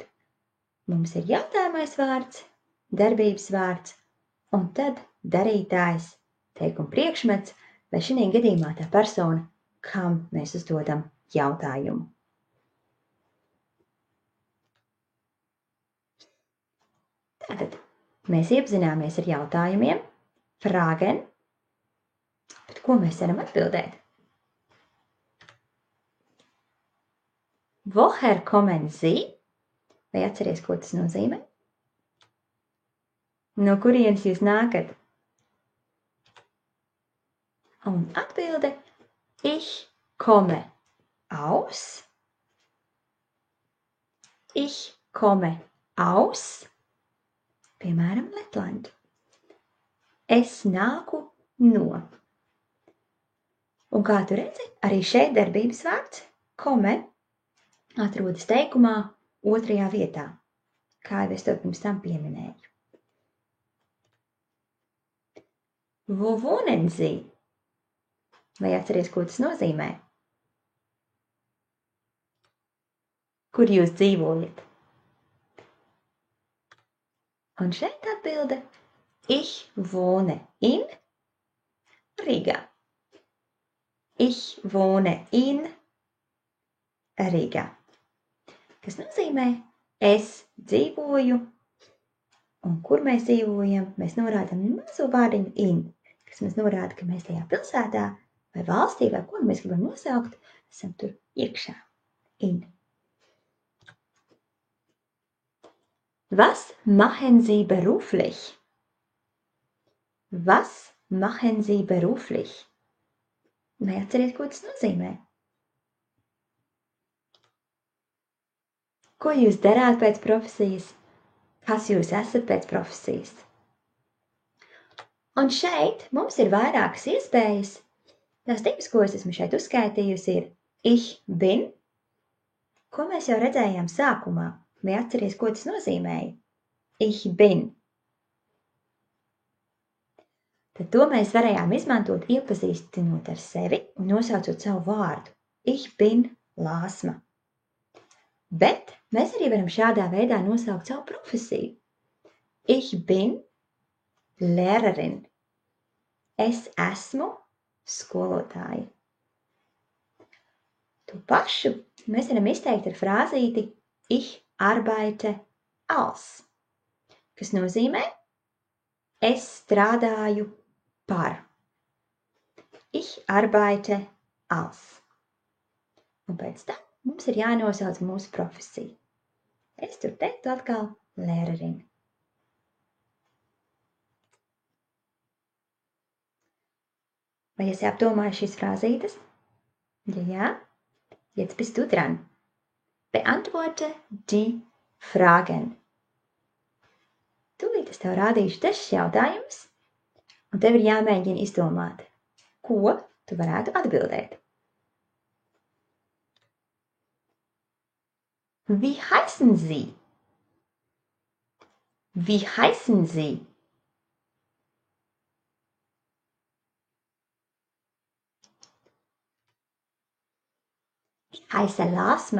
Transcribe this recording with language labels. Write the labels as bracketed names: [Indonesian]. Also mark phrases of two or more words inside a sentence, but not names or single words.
[Latvian] Mums ir jautājumais vārds, darbības vārds, un tad darītājs, teikuma priekšmets, vai šajā gadījumā tā persona, kam mēs uzdodam jautājumu. Tātad mēs iepazināmies ar jautājumiem, Fragen, bet ko mēs varam atbildēt? [German] Woher kommen Sie? [Latvian] Vai atceries, ko tas nozīmē? No kurienes jūs nākat? Un atbilde [German] Ich komme aus. Ich komme aus. [Latvian] Piemēram, Lettland. Es nāku no. Un kā tu redzi, arī šeit darbības vārds komme atrodas teikumā otrajā vietā, kā jau es to pirms tam pieminēju. [German] Wo wohnen Sie? [Latvian] Vai atceries, ko tas nozīmē? Kur jūs dzīvojat? Un šeit atbilde [German] Ich wohne in Riga. Ich wohne in Riga. [Latvian] Kas nozīmē es dzīvoju, un kur mēs dzīvojam, mēs norādam mazo vārdiņu in, kas mums norāda, ka mēs tajā pilsētā vai valstī vai ko mēs gribam nosaukt, esam tur iekšā. in. [German] Was machen Sie beruflich? Was machen Sie beruflich? [Latvian] Vai atceriet, ko tas nozīmē? Ko jūs darāt pēc profesijas? Kas jūs esat pēc profesijas? Un šeit mums ir vairākas iespējas. Tās tipas, ko es esmu šeit uzskaitījusi, ir [German] ich bin, [Latvian] ko mēs jau redzējām sākumā. Vai atceries, ko tas nozīmēja? [German] Ich bin. [Latvian] Tad to mēs varējām izmantot, iepazīstinot ar sevi un nosaucot savu vārdu. [German] Ich bin Lāsma. [Latvian] Bet mēs arī varam šādā veidā nosaukt savu profesiju. [German] Ich bin Lehrerin. [Latvian] Es esmu skolotāja. To pašu mēs varam izteikt ar frāzīti [German] ich arbeite als, [Latvian] kas nozīmē es strādāju par. [German] Ich arbeite als. [Latvian] Un pēc tam mums ir jānosauc mūsu profesija. Es tur teiktu atkal Lehrerin. Vai esi apdomājis šīs frāzītes? Ja jā, [German] jetzt bist du dran. Beantworte die Fragen. [Latvian] Tūlīt es tev rādīšu dažus jautājumus, un tev ir jāmēģina izdomāt, ko tu varētu atbildēt. [German] Wie heißen Sie? Wie heißen Sie? Ich heiße Lāsma.